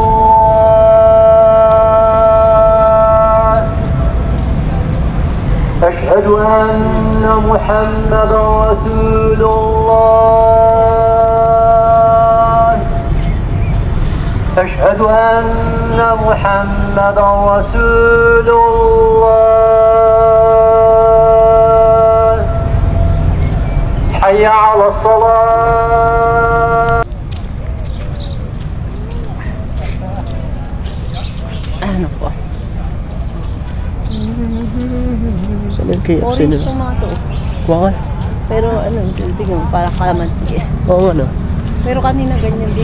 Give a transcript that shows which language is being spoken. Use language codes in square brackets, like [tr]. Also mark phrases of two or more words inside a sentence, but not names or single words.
[ar] الله أشهد أن محمدا رسول الله أشهد أن محمدا رسول الله حي على الصلاة. [tl] Ano po? Saan yung KFC Orange nila? tomato. Wakal? Pero tignan mo, parang kalamansi eh. Oo nga no. Pero kanina ganyan din.